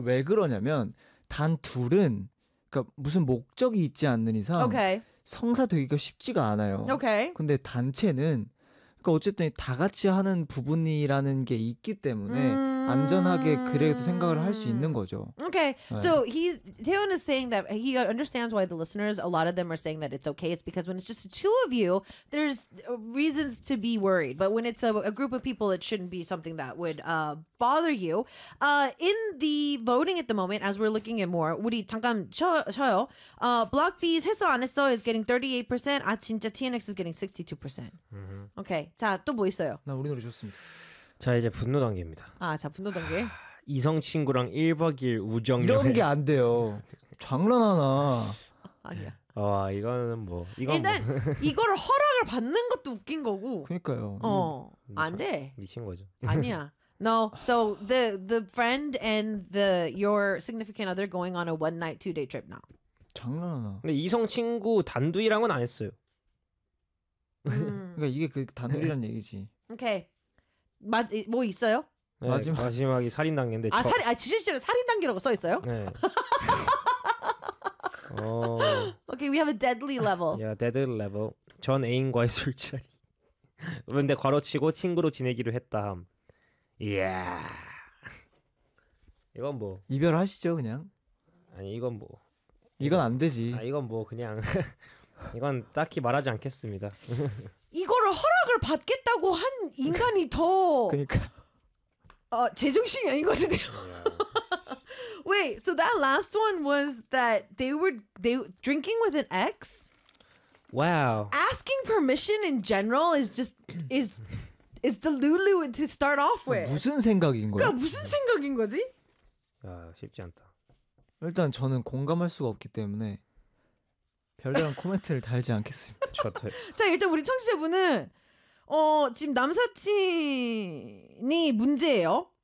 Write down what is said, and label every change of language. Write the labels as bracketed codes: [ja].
[ko] 그 왜 그러냐면 단 둘은 그러니까 무슨 목적이 있지 않는 이상 [en] okay. [ko] 성사되기가 쉽지가 않아요. [en] Okay. [ko] 근데 단체는 그러니까 어쨌든 다 같이 하는 부분이라는 게 있기 때문에 안전하게 그래도 생각을 할 수 있는 거죠. [en] Okay. 네. So Taeyeon is saying that he understands why the listeners, a lot of them are saying that it's okay. It's because when it's just the two of you, there's reasons to be worried. But when it's a group of people, it shouldn't be something that would bother you. In the voting at the moment, as we're looking at more, [ko] 우리 잠깐 쳐요. [en] Block B's 했어 안 했어 is getting 38%. [ko] 아 진짜 [en] TNX is getting 62%. Mm-hmm. [ko] Okay. 자, 또 뭐 있어요? 나 우리 노래 좋습니다. 자 이제 분노 단계입니다. 아, 자 분노 단계. 이성 친구랑 1박 2일 우정 이런 게 안 돼요. 장난하나. 아니야. 아 어, 이거는 뭐 이건 일단 뭐. 이걸 허락을 받는 것도 웃긴 거고. 그러니까요. 어 안 돼. 미친 거죠. 아니야. [en] No, so the friend and the your significant other going on a one night two day trip now. [ko] 장난하나. 근데 이성 친구 단둘이랑은 안 했어요. 그러니까 이게 그 단둘이란 얘기지. 오케이. 뭐 있어요? 네, 마지막이 살인 단계인데 아 살인 아 진실적으로 살인 단계라고 써 있어요? 네. [en] 어. Okay, we have a deadly level. Yeah, deadly level. [ko] 전 애인과의 술자리. 근데 괄호 치고 친구로 지내기로 했다함. 이야. Yeah. 이건 뭐 이별하시죠 그냥? 아니 이건 뭐 이건 안 되지. 아 이건 뭐 그냥 이건 딱히 말하지 않겠습니다. 이거를 허락을 받겠다고 한 인간이 더 그러니까 제정신이 아닌 것 같은데요. [en] Wait, so that last one was that they drinking with an ex? Wow. Asking permission in general is just is the lulu to start off with. [ko] 무슨 생각인 거야? 그러니까 무슨 생각인 거지? 아 쉽지 않다. 일단 저는 공감할 수가 없기 때문에. 별다른 코멘트를 달지 않겠습니다. 자 일단 우리 청취자분은 지금 남사친이 문제예요.